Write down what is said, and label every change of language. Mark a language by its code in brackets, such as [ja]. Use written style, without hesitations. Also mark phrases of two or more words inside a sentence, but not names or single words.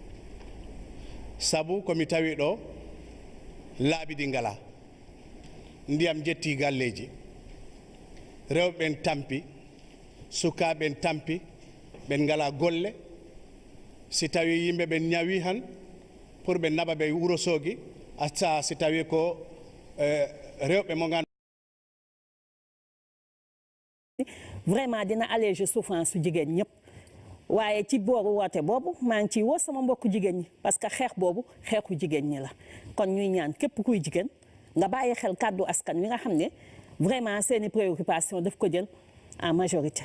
[ff] Sabu komi tawi ɗo laaɓi ɗi ngala, ndiyam jetti galleji, rewɓe ɓen tampi, sukaɓe ɓen tampi, ɓen ngala golle. Si tawi yimɓe ɓen ñawi han pour ɓe naɓa ɓe Wuro Sogi, acca si tawi ko rewɓe mo ganduɗa [wo] vraiment dina [fr] alléger souffrance [wo] su jigéen ñëpp. waaye ci booru woote boobu maa ngi ciy woo sama mbokku jigéen ñi [fr] parce que [wo] xeex boobu xeexu jigéen ñi la kon ñuy ñaan képp kuy jigéen nga bàyyi xel kàddu askan wi nga xam ne vraiment seeni préoccupation daf ko jël [fr] en majorité.